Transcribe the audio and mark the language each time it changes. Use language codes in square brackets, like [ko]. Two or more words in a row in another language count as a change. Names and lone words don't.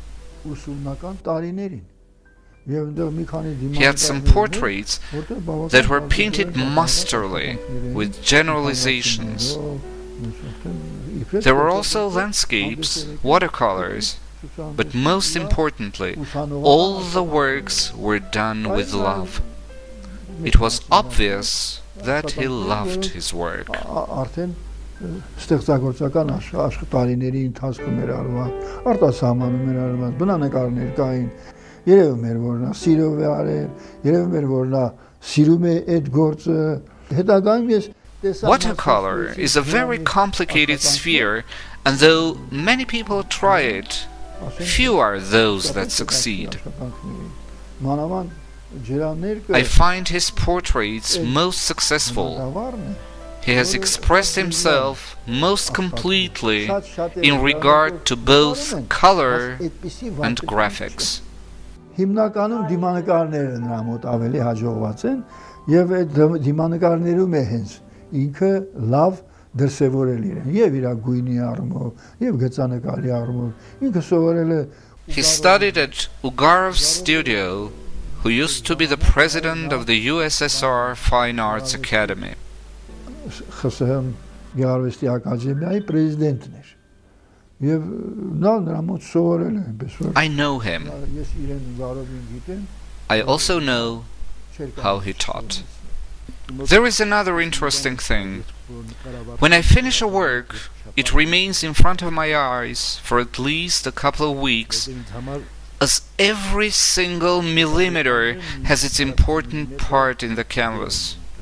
[en] He had some portraits that were painted masterly, with generalizations. There were also landscapes, watercolors, but most importantly, all the works were done with love. It was obvious that he loved his work. [hy] Ստեղծագործական աշխարհների ընթացքում էր արված, արտասահմանում էր արված, բնանկարներ կային, երևում էր որ նա սիրով է արել, երևում էր որ նա սիրում է այդ գործը, հետագայում ես [en] Watercolor is a very complicated sphere, and though many people try it, few are those that succeed. I find his portraits most successful. He has expressed himself most completely in regard to both color and graphics. [hy] Հիմնականում դիմանկարները նրա մոտ ավելի հաջողված են եւ այդ դիմանկարներում է հենց ինքը լավ դրսևորել իրեն եւ իր գույնի առումով եւ գծանկարի առումով ինքը սովորել է. [en] He studied at Ugarov's studio, who used to be the president of the USSR Fine Arts Academy. [hy] ԽՍՀՄ Գեղարվեստի ակադեմիայի պրեզիդենտն էր եւ նա նրա մոտ սովորել է այնպես որ [en] I know him. [hy] ես իրեն վարովին գիտեմ. [en] I also know how he taught. There is another interesting thing. When I finish a work, it remains in front of my eyes for at least a couple of weeks, as every single millimeter has its important part in the canvas.